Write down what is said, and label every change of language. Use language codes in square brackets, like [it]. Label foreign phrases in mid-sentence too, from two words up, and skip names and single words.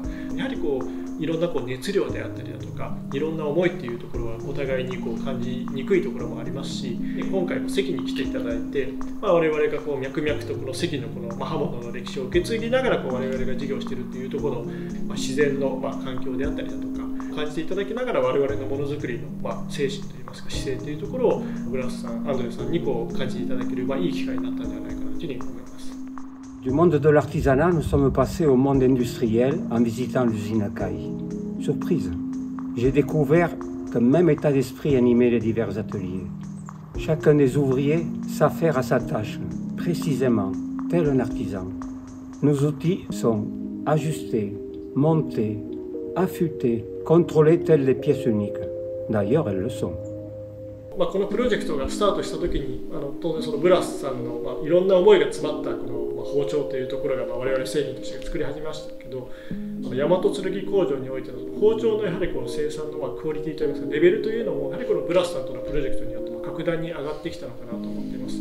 [ja] やはりいろんな熱量であったりだとか、いろんな思いっていうところはお互いに感じにくいところもありますし、今回も関に来ていただいて、我々が脈々とこの関の刃物の歴史を受け継ぎながら我々が事業しているっていうところの、自然の環境であったりだとか感じていただきながら、我々のものづくりの精神といいますか姿勢というところをブラスさん、アンドレさんに感じていただけるいい機会になったんじゃないかなというふうに思います。 [fr] Du monde de l'artisanat, nous sommes passés au monde industriel en visitant l'usine Akai. Surprise, j'ai découvert qu'un même état d'esprit animait les divers ateliers. Chacun des ouvriers s'affaire à sa tâche, précisément, tel un artisan. Nos outils sont ajustés, montés, affûtés, contrôlés tels les pièces uniques. D'ailleurs, elles le sont. [ja] このプロジェクトがスタートした時に当然そのブラスさんのいろんな思いが詰まったこの包丁というところが我々製品として作り始めましたけど、大和剣工場においての包丁のやはり生産のクオリティといいますかレベルというのもやはりこのブラスさんとのプロジェクトによって格段に上がってきたのかなと思っています。